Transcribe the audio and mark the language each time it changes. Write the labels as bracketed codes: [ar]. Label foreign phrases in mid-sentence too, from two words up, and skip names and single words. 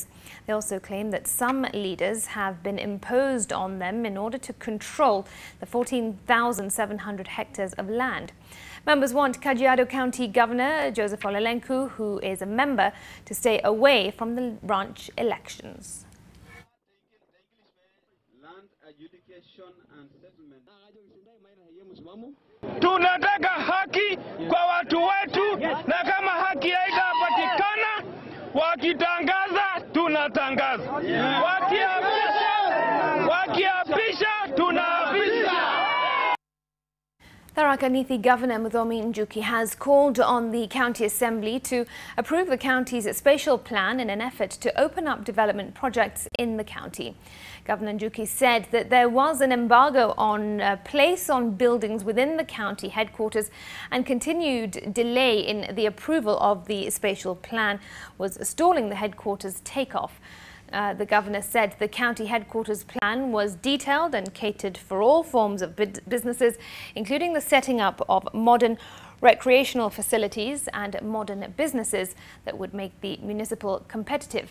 [en] They also claim that some leaders have been imposed on them in order to control the 14,700 hectares of land. Members want Kajiado County Governor Joseph Olelenku, who is a member, to stay away from the branch elections. [sw] Tunataka haki kwa watu wetu, na kama haki haitapatikana, wakitangaza tunatangaza, wakiapisha tunaapisha. [en] Tharaka Nithi Governor Muthomi Njuki has called on the County Assembly to approve the county's spatial plan in an effort to open up development projects in the county. Governor Njuki said that there was an embargo on place on buildings within the county headquarters, and continued delay in the approval of the spatial plan was stalling the headquarters takeoff. The governor said the county headquarters plan was detailed and catered for all forms of businesses, including the setting up of modern recreational facilities and modern businesses that would make the municipal competitive.